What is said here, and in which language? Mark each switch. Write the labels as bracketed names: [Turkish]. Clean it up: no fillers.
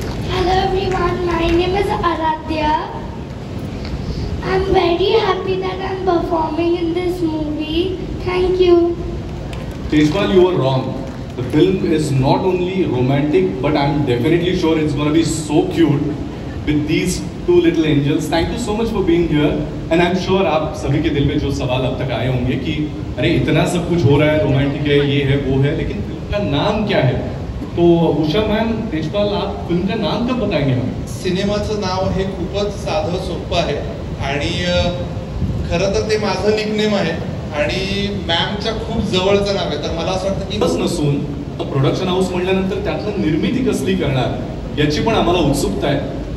[English] Hello everyone, my name is Aradhya. I'm very happy that I'm performing in this movie. Thank you. Tejpal, you were wrong. The film is not only romantic, but I'm definitely sure it's going to be so cute with these 2 little angels. Thank you so much for being here. And I'm sure [Hindi] आप सभी के दिल में जो सवाल अब तक आए होंगे कि अरे इतना सब कुछ हो रहा है, रोमांटिक है, ये है, वो है, लेकिन फिल्म का नाम क्या है? तो उषा मैम, तेजपाल, आप फिल्म का नाम कब बताएंगे हमें? [Marathi] सिनेमाचं नाव हे खूपच साधं सोपं आहे आणि खरं तर ते माझं निकनेम आहे आणि मॅमच्या खूप जवळचं नाव आहे. तर मला असं वाटतं की बस नसून प्रोडक्शन हाऊस म्हणल्यानंतर त्यातलं निर्मिती कसली करणार याची पण आम्हाला उत्सुकता आहे.